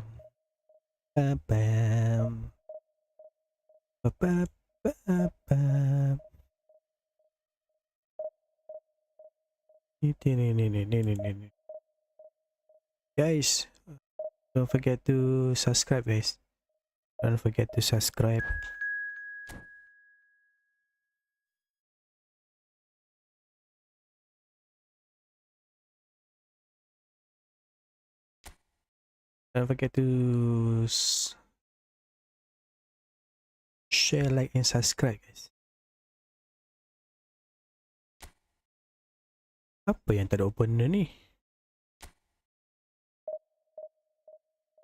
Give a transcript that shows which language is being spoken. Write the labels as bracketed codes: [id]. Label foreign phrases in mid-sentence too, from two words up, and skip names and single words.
[ms] Ba-bam. Ba-ba-ba-bam. Ini. [en] Guys, don't forget to subscribe guys. Don't forget to subscribe. Don't forget to share, like and subscribe guys. [ms] Apa yang tak ada opener ni?